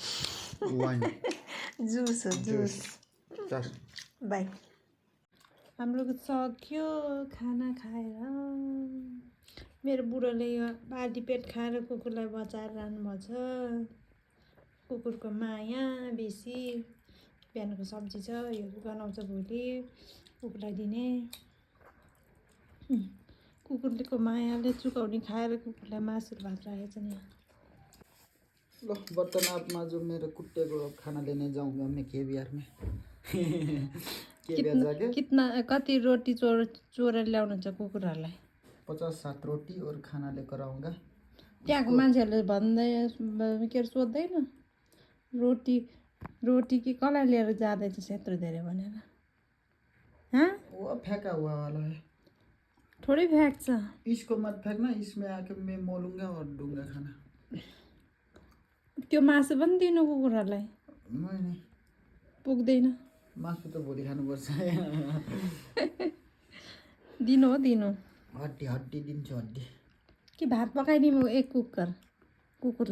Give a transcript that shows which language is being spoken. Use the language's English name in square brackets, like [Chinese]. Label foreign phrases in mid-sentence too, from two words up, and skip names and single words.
[Nepali] जुस हो जुस बाई हाम्रो सक्यो खाना खाएर मेरो बुढोले आधी पेट खाएर कुकुरलाई बचाएर लानुभएको छ कुकुरको माया बेसी बिहानको सब्जी छ, यो बनाउँछ भोलि कुकुरलाई दिने। कुकुरको मायाले चुकाउने खाएर कुकुरलाई मासु भात राखेको छ नि। [Hindi] लो बर्तन आप माजो, मेरे कुत्ते को खाना लेने जाऊंगा मैं केबिआर में। केबिआर जाके [Nepali] कितना कति रोटी चोरेर ल्याउनुहुन्छ कुकुरहरूलाई? [Hindi] 50-60 रोटी और खाना लेकर आऊंगा। [Nepali] त्यहाँको मान्छेहरूले भन्दै के अरे सोध्दैन रोटी कि कसलाई लिएर जाँदैछ यत्रो धेरै भनेर? [Hindi] हाँ वो फेंका हुआ वाला है, [Nepali] थोरै फ्याँक्छ। [Hindi] इसको मत फेंकना, इसमें आके मैं मोलूंगा और दूंगा खाना। [Nepali] त्यो मासु पनि दिनु कुकुरहरूलाई [Hindi] नहीं [Nepali] पुग्दैन। मासु त भोलि खानुपर्छ। दिनु हो दिनु हड्डी हड्डी दिन्छु, हड्डी। कि भात पकाइदिउँ एक कुकुरलाई?